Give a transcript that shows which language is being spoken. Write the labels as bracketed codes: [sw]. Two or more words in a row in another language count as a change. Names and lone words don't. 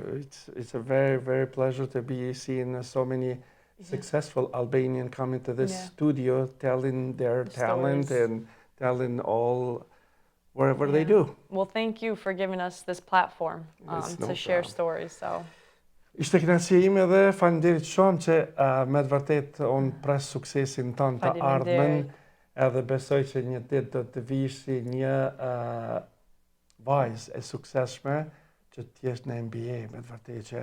[en] It's a very, very pleasure to be seeing so many successful Albanian come into this studio, telling their talent stories. and telling all whatever they Yeah. do. Well, thank you for giving us this platform It's no to share problem. stories. So, [sq] Ishte kënaqësia ime dhe faleminderit shumë që me të vërtet unë pres suksesin tënd të ardhmen, Faleminderit. edhe besoj që një ditë do të vish si një vajzë e suksesshme që të jesh në NBA, me të vërtet që